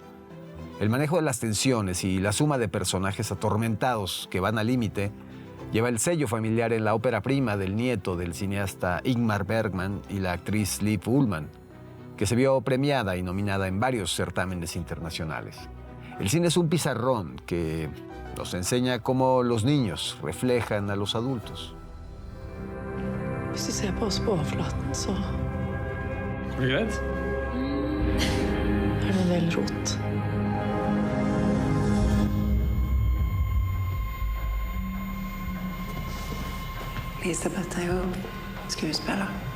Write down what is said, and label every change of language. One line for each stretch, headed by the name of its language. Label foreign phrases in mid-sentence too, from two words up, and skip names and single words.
Spanish: El manejo de las tensiones y la suma de personajes atormentados que van al límite lleva el sello familiar en la ópera prima del nieto del cineasta Ingmar Bergman y la actriz Liv Ullmann, que se vio premiada y nominada en varios certámenes internacionales. El cine es un pizarrón que nos enseña cómo los niños reflejan a los adultos.
Norwegian: Hvis du ser på oss på overflaten, så Er du redd? er det en del rot. Elisabeth er jo skuespiller.